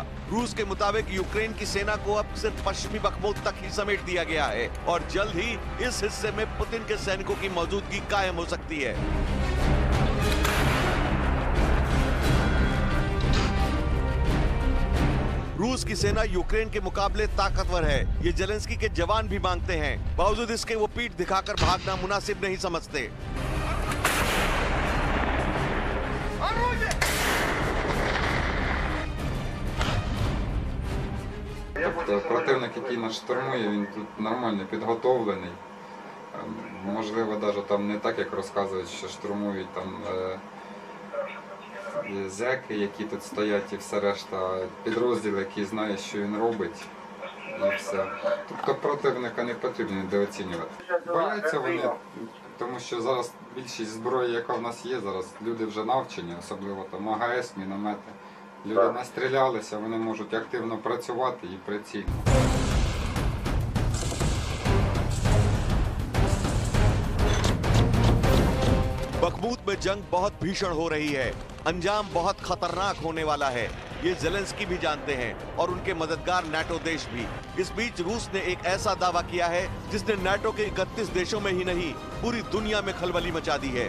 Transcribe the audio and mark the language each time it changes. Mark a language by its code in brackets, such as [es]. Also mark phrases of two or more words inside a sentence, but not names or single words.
[hi] रूस के मुताबिक यूक्रेन की सेना को अब सिर्फ पश्चिमी बखमुत तक ही समेट दिया गया है और जल्द ही इस हिस्से में पुतिन के सैनिकों की मौजूदगी कायम हो सकती है। रूस की सेना यूक्रेन के मुकाबले ताकतवर है, ये जेलेंस्की के जवान भी मांगते हैं। बावजूद इसके वो पीठ दिखाकर भागना मुनासिब नहीं समझते। [uk] Тобто противник, який нас штурмує, він тут нормально підготовлений. Можливо, навіть там не так, як розказують, що штурмують там зеки, які тут стоять, і все решта, підрозділ, який знає, що він робить, і все. Тобто противника не потрібно недооцінювати. Бояться вони, тому що зараз більшість зброї, яка в нас є, зараз люди вже навчені, особливо там АГС, міномети. Люди настрілялися, вони можуть активно працювати і прицільно. [hi] बखमुत में जंग बहुत भीषण हो रही है, अंजाम बहुत खतरनाक होने वाला है, ये जेलेंस्की भी जानते हैं और उनके मददगार नाटो देश भी। इस बीच रूस ने एक ऐसा दावा किया है जिसने नाटो के 31 देशों में ही नहीं पूरी दुनिया में खलबली मचा दी है।